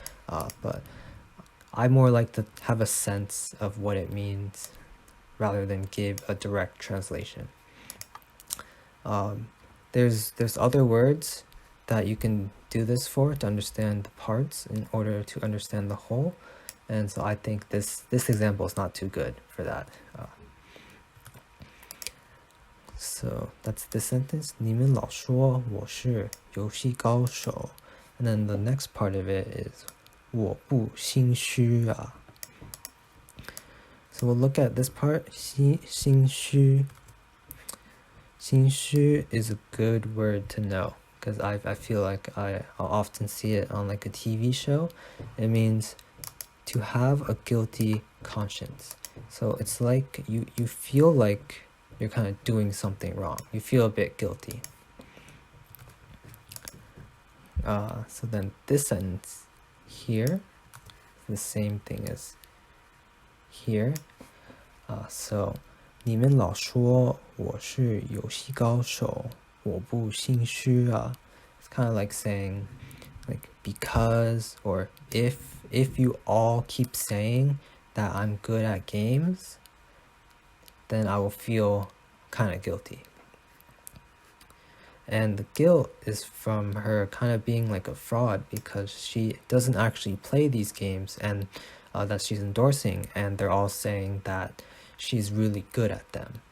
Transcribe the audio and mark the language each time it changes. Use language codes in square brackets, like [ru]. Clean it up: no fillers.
[en] But I more like to have a sense of what it means rather than give a direct translation. There's other words that you can do this for to understand the parts in order to understand the whole, and so I think this example is not too good for that. So that's this sentence. [zh] 你们老说我是游戏高手. [en] And then the next part of it is [zh] 我不心虚啊. [en] So we'll look at this part. [zh] 心虚. [en] 心虚 is a good word to know, because I feel like I'll often see it on like a TV show. It means to have a guilty conscience. So it's like you feel like you're kind of doing something wrong. You feel a bit guilty. So then this sentence here, the same thing as here. [zh] So 你们老说我是游戏高手，我不心虚啊. [en] It's kind of like saying, like, because or if you all keep saying that I'm good at games, then I will feel kind of guilty. And the guilt is from her kind of being like a fraud, because she doesn't actually play these games, and that she's endorsing, and they're all saying that she's really good at them.